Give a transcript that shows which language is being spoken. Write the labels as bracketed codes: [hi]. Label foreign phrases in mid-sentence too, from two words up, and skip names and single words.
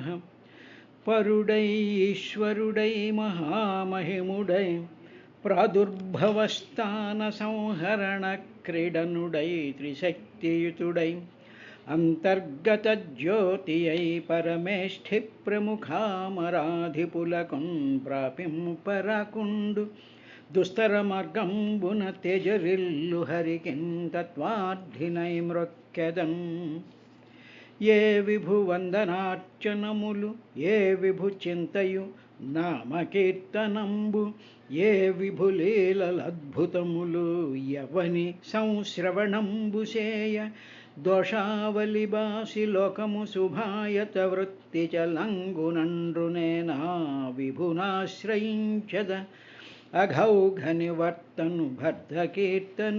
[te] పరుడై ఈశ్వరుడై మహామహిముడై ప్రాదుర్భవస్థానసంహరణక్రీడనుడై త్రిశక్తియుతుడై అంతర్గతజ్యోతియై పరమేష్ఠిప్రముఖామరాధిపులకున్ ప్రాపింపరాకుండు దుస్తర మార్గంబున తేజరిల్లు హరికిన్ తత్వార్థినై మ్రొక్కెదన్. ఏ విభు వందనార్చనములు ఏ విభు చింతయు నామకీర్తనంబు ఏ విభు లీలలద్భుతములు యవని సంశ్రవణంబు సేయ దోషావలి బాసి లోకము శుభాయత వృత్తి చలంగునండ్రునేనా విభునాశ్రయించద అఘౌఘ నివర్తను భర్ధకీర్తను.